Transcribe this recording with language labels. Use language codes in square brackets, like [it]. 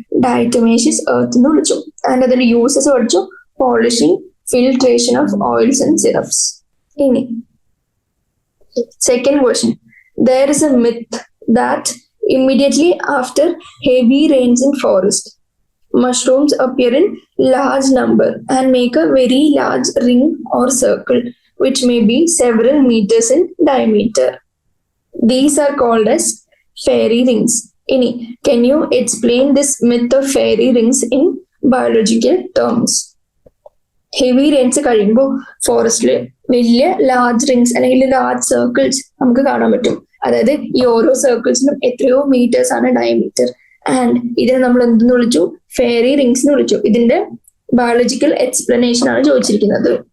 [ml] Diatomaceous earth എന്ന് വിളിച്ചു. And അതിന്റെ യൂസസ് പഠിച്ചു: polishing, filtration of oils and syrups. ഇനി second question. [en] There is a myth that immediately after heavy rains in forest, mushrooms appear in large number and make a very large ring or circle, which may be several meters in diameter. These are called as fairy rings. Ini, can you explain this myth of fairy rings in biological terms? [ml] Heavy Reigns കഴിയുമ്പോൾ ഫോറസ്റ്റില് വലിയ large rings അല്ലെങ്കിൽ large circles നമുക്ക് കാണാൻ പറ്റും. അതായത് ഈ ഓരോ സർക്കിൾസിനും എത്രയോ മീറ്റേഴ്സ് ആണ് ഡയമീറ്റർ. ആൻഡ് ഇതിനെ നമ്മൾ എന്തെന്ന് വിളിച്ചു? ഫെയറി റിങ്സ് എന്ന് വിളിച്ചു. ഇതിന്റെ ബയോളജിക്കൽ എക്സ്പ്ലനേഷൻ ആണ് ചോദിച്ചിരിക്കുന്നത്.